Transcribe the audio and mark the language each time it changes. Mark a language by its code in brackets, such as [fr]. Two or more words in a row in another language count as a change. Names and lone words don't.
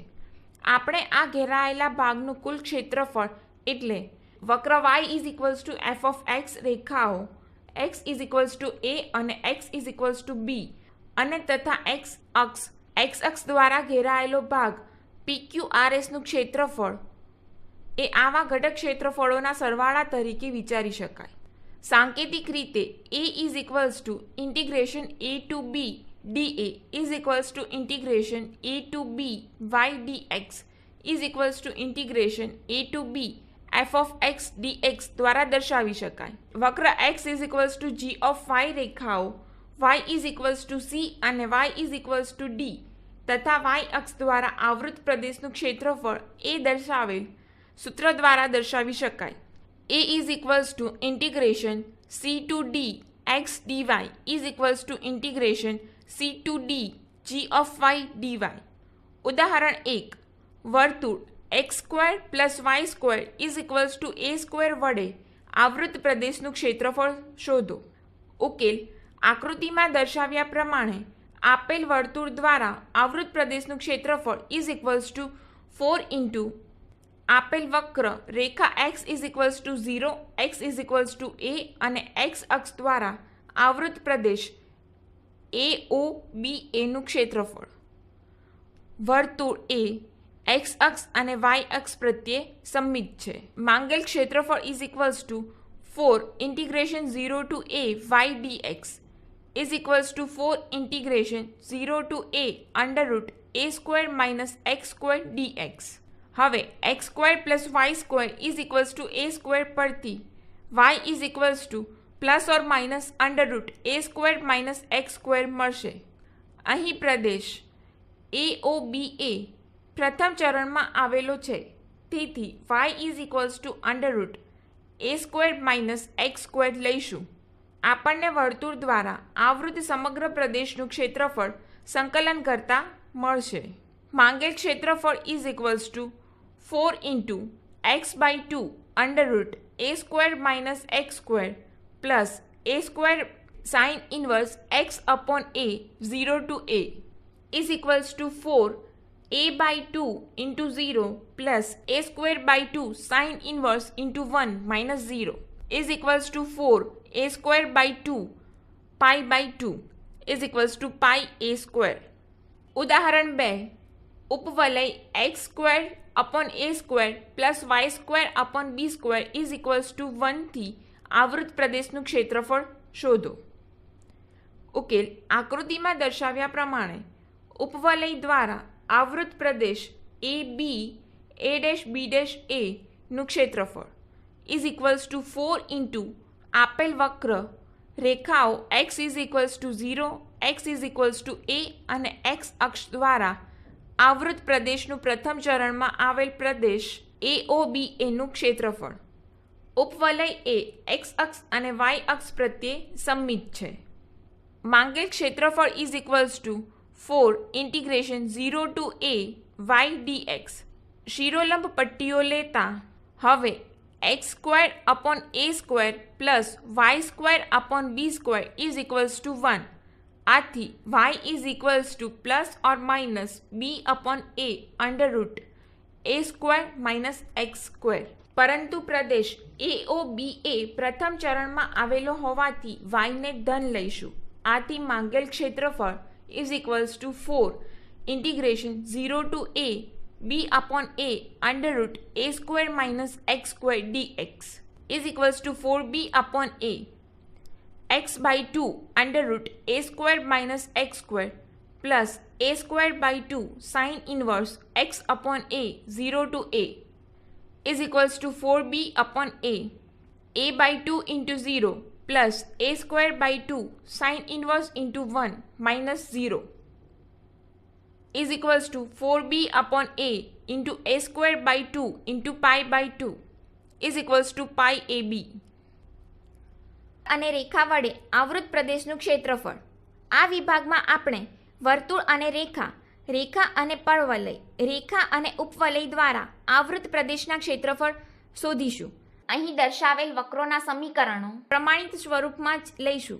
[gu] આપણે આ ઘેરાયેલા ભાગનું કુલ ક્ષેત્રફળ એટલે વક્ર [en] y f of x, [gu] રેખાઓ x a અને x b અને તથા x અક્ષ દ્વારા ઘેરાયેલો ભાગ PQRS નું ક્ષેત્રફળ એ આવા ઘટક ક્ષેત્રફળોના સરવાળા તરીકે વિચારી શકાય. [en] સાંકેતિક રીતે a integration a to b dA integration a to b y dx integration a to b f of x dx [gu] દ્વારા દર્શાવી શકાય. વક્ર x [en] g of y, [gu] રેખાઓ y c અને y d તથા y અક્ષ દ્વારા આવૃત પ્રદેશનું ક્ષેત્રફળ એ દર્શાવેલ સૂત્ર દ્વારા દર્શાવી શકાય. [en] a integration c to d x dy integration c to d g of y dy. [gu] ઉદાહરણ 1. વર્તુળ x² + y² a² વડે આવૃત પ્રદેશનું ક્ષેત્રફળ શોધો. ઉકેલ. આકૃતિમાં દર્શાવ્યા પ્રમાણે આપેલ વર્તુળ દ્વારા આવૃત પ્રદેશનું ક્ષેત્રફળ 4 into આપેલ વક્ર રેખા x 0, x a અને x અક્ષ દ્વારા આવૃત પ્રદેશ AOBA નું ક્ષેત્રફળ. વર્તુળ એ x અક્ષ અને y અક્ષ પ્રત્યે સમમિત છે. માંગેલ ક્ષેત્રફળ [en] 4 integration 0 to a y dx 4 integration 0 to a √a² -- x² dx. [gu] હવે x² + y² a² પરથી y ± √a² - x² મળશે. અહીં પ્રદેશ AOBA પ્રથમ ચરણમાં આવેલો છે, તેથી y √a² - x² લઈશું. આપણને વર્તુળ દ્વારા આવૃત સમગ્ર પ્રદેશનું ક્ષેત્રફળ સંકલન કરતા મળશે. માંગેલ ક્ષેત્રફળ [en] 4 into x/2 √a² - x² પ્લસ a² sin inverse x upon a 0 to a = 4 a/2 into 0 plus a²/2 sin inverse into 1 minus 0 = 4 a²/2 pi/2 pi a². [gu] ઉદાહરણ 2. ઉપવલય [en] x² upon a² plus y² upon b² [gu] = 1 થી આવૃત પ્રદેશનું ક્ષેત્રફળ શોધો. ઉકેલ. આકૃતિમાં દર્શાવ્યા પ્રમાણે ઉપવલય દ્વારા આવૃત પ્રદેશ AB a'/b' નું ક્ષેત્રફળ = 4 into આપેલ વક્ર રેખાઓ x 0, x a અને x અક્ષ દ્વારા આવૃત પ્રદેશનું પ્રથમ ચરણમાં આવેલ પ્રદેશ AOBA નું ક્ષેત્રફળ. ઉપવલય એ x અક્ષ અને y અક્ષ પ્રત્યે સમમિત છે. માંગેલ ક્ષેત્રફળ = [en] 4 integration 0 to a y dx. [gu] શિરોલંબ પટ્ટીઓ લેતા હવે [en] x² upon a² plus y² upon b² [gu] = 1. [en] આથી y ± b upon a √a² - x². [gu] પરંતુ પ્રદેશ AOBA પ્રથમ ચરણમાં આવેલો હોવાથી y ને ધન લઈશું. આથી માંગેલ ક્ષેત્રફળ [en] = 4 integration 0 to a b upon a under root a square minus x square dx is equals to 4b upon a x by 2 under root a square minus x square plus a square by 2 sine inverse x upon a 0 to a is equals to 4b upon a by 2 into 0 plus a square by 2 sine inverse into 1 minus 0 is equals to 4b upon a into a square by 2 into pi by 2 is equals to pi ab. [gu] અને રેખા વડે આવૃત પ્રદેશનું ક્ષેત્રફળ. આ વિભાગમાં આપણે વર્તુળ અને રેખા, રેખા અને પરવલય, રેખા અને ઉપવલય દ્વારા આવૃત પ્રદેશના ક્ષેત્રફળ શોધીશું. અહીં દર્શાવેલ વક્રોના સમીકરણો પ્રમાણિત સ્વરૂપમાં જ લઈશું.